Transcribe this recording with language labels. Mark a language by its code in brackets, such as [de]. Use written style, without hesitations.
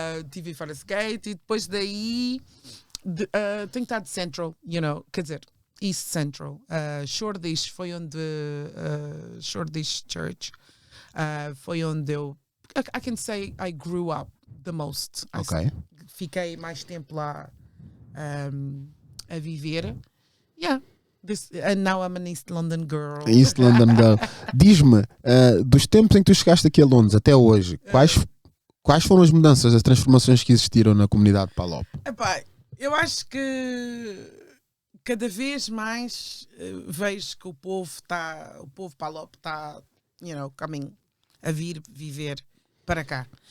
[pt] Tive em Forest Gate e depois daí tenho estado Central, quer dizer, East Central. [en] Shoreditch [pt] foi onde [en] Shoreditch Church foi onde I can say I grew up the most. Okay. [pt] Fiquei mais tempo lá a viver. [en] And now I'm an East London girl. East London girl. [pt] Diz-me, dos tempos em que tu chegaste aqui a Londres até hoje, quais foram as mudanças, as transformações que existiram na comunidade Palop? Eu acho que cada vez mais vejo que o povo Palop está, [en] coming [pt] a vir viver para cá.